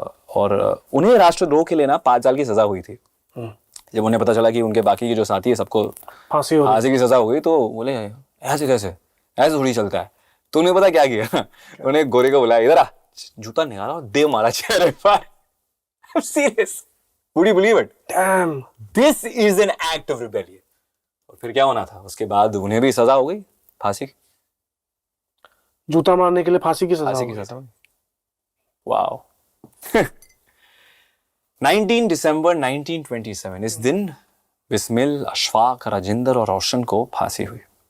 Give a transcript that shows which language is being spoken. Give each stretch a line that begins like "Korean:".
Hindi: और उन्हें राष्ट्रद्रोह के लिए ना 5 साल की सजा हुई थी। जब उन्हें पता चला कि उनके बाकी के जो साथी है सबको फांसी की सजा हो गई, तो बोले ऐसे कैसे, ऐसे थोड़ी चलता है। तो उन्हें पता क्या किया, उन्हें गोरे को बुलाया, इधर आ, जूता निकाला और दे मारा चेहरे पर।
English: Serious, would you believe it? Damn. This is an act of rebellion.
Hindi: और फिर क्या होना था, उसके बाद उन्हें भी सजा हो गई फांसी की। जूता मारने के लिए फांसी की सजा हुई। वाओ। 19 दिसंबर 1927, इस दिन बिस्मिल, अशफाक, राजेंद्र और रोशन को फांसी हुई।